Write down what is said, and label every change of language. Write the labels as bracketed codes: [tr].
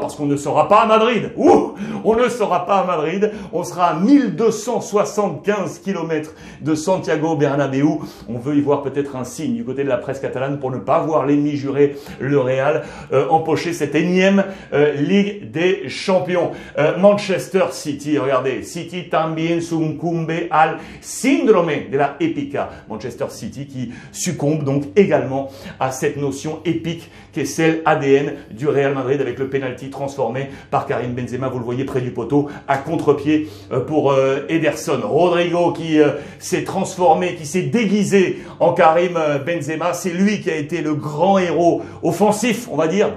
[fr] Parce qu'on ne sera pas à Madrid. On ne sera pas à Madrid. On sera à 1275 km de Santiago Bernabéu. On veut y voir peut-être un signe du côté de la presse catalane pour ne pas voir l'ennemi juré, le Real, empocher cette énième Ligue des Champions. [es] Manchester City, [fr] regardez, [es] City también succumbe al síndrome de la épica. [fr] Manchester City qui succombe donc également à cette notion épique qui est celle ADN du Real Madrid avec le penalty transformé par Karim Benzema, vous le voyez près du poteau, à contre-pied pour Ederson. Rodrigo qui s'est transformé, qui s'est déguisé en Karim Benzema, c'est lui qui a été le grand héros offensif, on va dire.